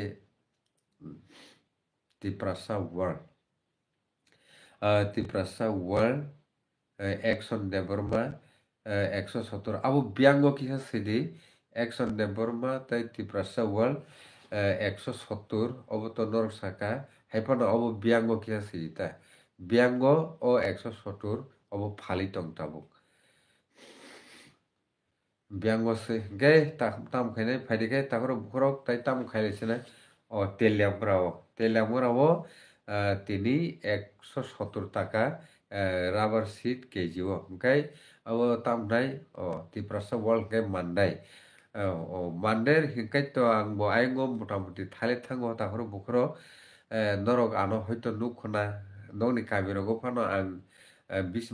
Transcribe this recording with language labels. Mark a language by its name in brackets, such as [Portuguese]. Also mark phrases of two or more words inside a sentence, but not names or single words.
[Kok Borok] tiprasa world action deborma 170 abo biango kisa sidi action deborma tai tiprasa world 170 obo to norok saka haipano obo biango kisa sidita biango o 170 obo phali tong tabuk biango se ge tam khaine phaidi ge takoro bukhorok tai tam khaile sina o তেলিয়ামরাও তিনি 170 টাকা রাবার সিট কেজি ওমকাই আবো তামনাই ও তিপ্রাসা ওয়ার্ল্ড কে মানদাই ও মানদের হিংকাই তো আংবো আইঙ্গো মোটামুটি থালে থাঙ্গো তাহরো বুখরো নরক আনো হয়তো নুখনা নংনি কাবিরগো ফানো আং 20